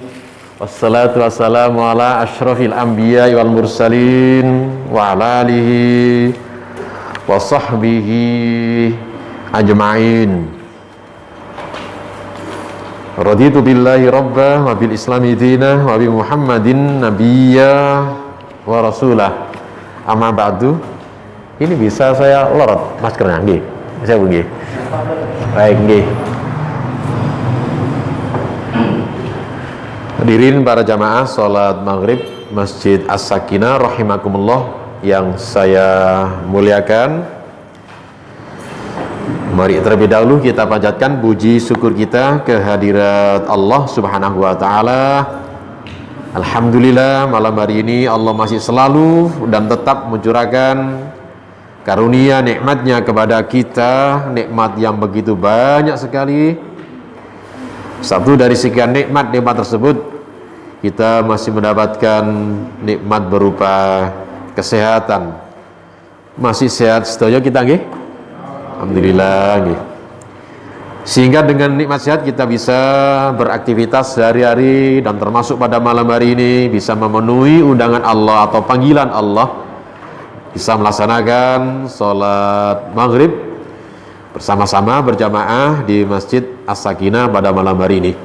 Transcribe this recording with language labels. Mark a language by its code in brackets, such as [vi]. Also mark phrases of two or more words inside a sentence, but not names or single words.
[ar] والصلاة والسلام على أشرف الأنبياء والمرسلين وعلى آله وصحبه أجمعين. رضيت بالله ربا وبالإسلام دينا وبمحمد نبيا ورسوله. أما بعد. [id] Ini bisa saya lorot maskernya nggih. Saya nggih. Baik nggih. Hadirin para jamaah salat maghrib Masjid As-Sakinah rahimakumullah yang saya muliakan. Mari terlebih dahulu kita panjatkan puji syukur kita kehadirat Allah [ar] سبحانه وتعالى. [id] Alhamdulillah malam hari ini Allah masih selalu dan tetap mencurahkan karunia nikmatnya kepada kita, nikmat yang begitu banyak sekali. Satu dari sekian nikmat-nikmat tersebut, kita masih mendapatkan nikmat berupa kesehatan. Masih sehat sedaya kita nggih? Alhamdulillah nggih. Sehingga dengan nikmat sehat kita bisa beraktivitas sehari-hari dan termasuk pada malam hari ini bisa memenuhi undangan Allah atau panggilan Allah, bisa melaksanakan sholat maghrib bersama-sama berjamaah di Masjid As-Sakinah pada malam hari ini.